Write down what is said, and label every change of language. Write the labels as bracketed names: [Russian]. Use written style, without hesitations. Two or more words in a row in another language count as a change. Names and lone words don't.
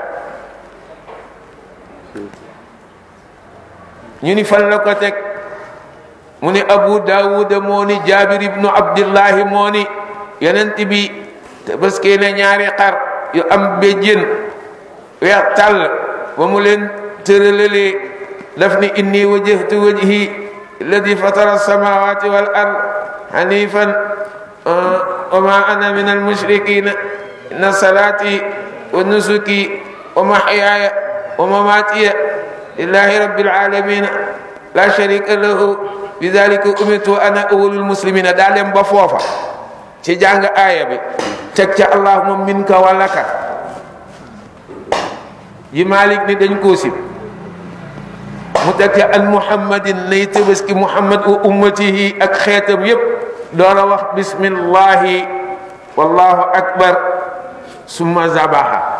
[Wolof] ñu ni fan la ko teg mu ni Abu Daawuda moo ni Jaabir ibnu Abdillahi moo ni yonent bi Tabaski ne ñaari xar yu am béjjén weex tàll ba mu leen tëralalee daf ni inni [Arabic] وجهت وجهي للذي فطر السماوات والأرض حنيفا وما أنا من المشركين إن صلاتي ونسكي ومحياي ومماتي لله رب العالمين لا شريك له بذلك أمرت أنا أول المسلمين [Wolof] daa dem ba foofa ci jàng aaya bi teg ca [Arabic] اللهم منك ولك [Wolof] yi Malik ni dañ koo sib mu teg ca [Arabic] عن محمد [Wolof] nay Tabaski [Arabic] محمد وأمته [Wolof] ak xeetam yépp doora wax [Arabic] بسم الله والله أكبر ثم ذبح